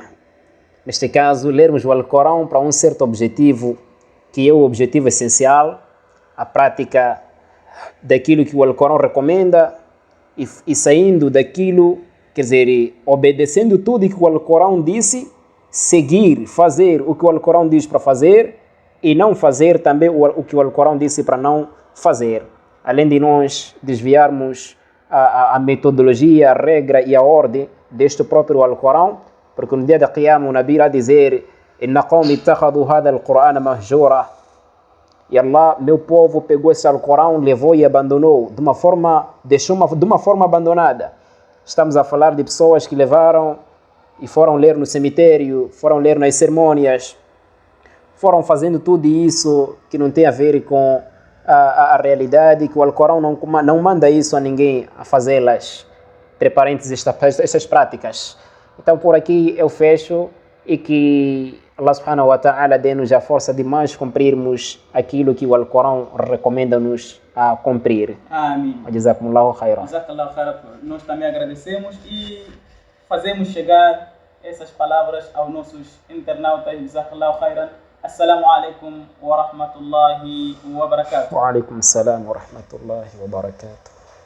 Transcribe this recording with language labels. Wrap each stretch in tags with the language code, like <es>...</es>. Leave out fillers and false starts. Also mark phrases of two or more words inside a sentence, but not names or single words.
<pt>Neste caso, lermos o Alcorão para um certo objetivo, que é o objetivo essencial, a prática daquilo que o Alcorão recomenda e saindo daquilo, quer dizer, obedecendo tudo que o Alcorão disse, seguir, fazer o que o Alcorão diz para fazer e não fazer também o que o Alcorão disse para não fazer. Além de nós desviarmos a metodologia, a regra e a ordem deste próprio Alcorão, porque no dia da Qiyamah o Nabi irá dizer:</pt> <ar>إن قومي اتخذوا هذا القرآن مهجورا.</ar> <pt>E Allah, meu povo, pegou esse Alcorão, levou e abandonou de uma forma, de uma forma abandonada. Estamos a falar de pessoas que levaram e foram ler no cemitério, foram ler nas cerimônias, foram fazendo tudo isso que não tem a ver com a realidade, que o Alcorão não manda isso a ninguém a fazê-las, entre parênteses, estas práticas. Então por aqui eu fecho e que</pt> <ar>الله سبحانه وتعالى</ar> <pt>dê-nos a força de mais cumprirmos aquilo que o Alcorão recomenda-nos a cumprir. Amém.</pt> <ar>جزاكم الله خيرا. جزاك الله خيرا.</ar> <pt>Nós também agradecemos e fazemos chegar essas palavras aos nossos internautas.</pt> <ar>جزاك الله خيرا. السلام عليكم ورحمة الله وبركاته. وعليكم السلام ورحمة الله وبركاته.</ar>